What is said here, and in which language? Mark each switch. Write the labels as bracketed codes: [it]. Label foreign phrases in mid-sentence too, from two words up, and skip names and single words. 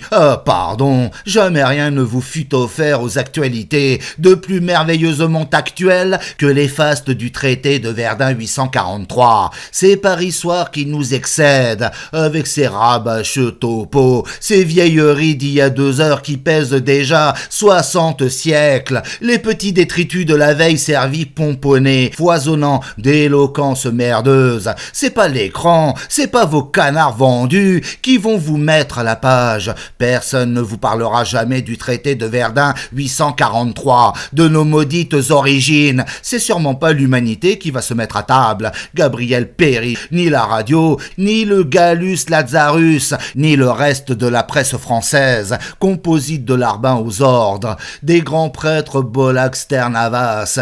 [fr] Pardon, jamais rien ne vous fut offert aux actualités de plus merveilleusement actuelles que les fastes du traité de Verdun 843. Ces parissoirs qui nous excèdent, avec ces rabâcheux topos, ces vieilleries d'il y a 2 heures qui pèsent déjà 60 siècles, les petits détritus de la veille servis pomponnés, foisonnant d'éloquence merdeuse. C'est pas l'écran, c'est pas vos canards vendus qui vont vous mettre à la page. Personne ne vous parlera jamais du traité de Verdun 843, de nos maudites origines. C'est sûrement pas l'humanité qui va se mettre à table. Gabriel Péry, ni la radio, ni le Gallus Lazarus, ni le reste de la presse française, composite de Larbin aux ordres, des grands prêtres Bollac, Stern, Havas.